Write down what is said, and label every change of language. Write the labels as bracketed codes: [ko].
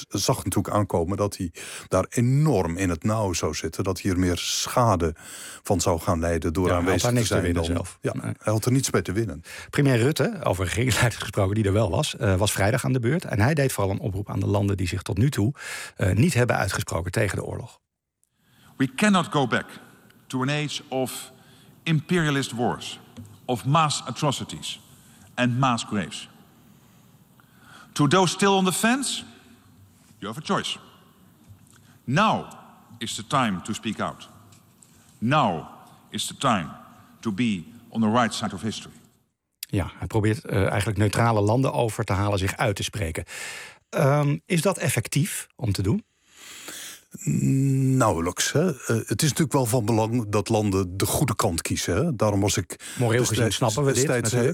[nl] zag natuurlijk aankomen dat hij daar enorm in het nauw zou zitten. Dat hij er meer schade van zou gaan leiden door aanwezig te zijn. Hij had daar niks te winnen zelf. Ja, hij had er niets mee te winnen. Premier Rutte, over regeringsleiders gesproken die er wel was, was vrijdag aan de beurt. En hij deed vooral een oproep aan de landen die zich tot nu toe niet hebben uitgesproken tegen de oorlog. [en] We cannot go back to an age of imperialist wars, of mass atrocities and mass graves. To those still on the fence, you have a choice. Now is the time to speak out. Now is the time to be on the right side of history. [nl] Ja, hij probeert eigenlijk neutrale landen over te halen zich uit te spreken. Is dat effectief om te doen? Nauwelijks. Hè. Het is natuurlijk wel van belang dat landen de goede kant kiezen. Hè. Daarom was ik moreel gezien snappen we dit.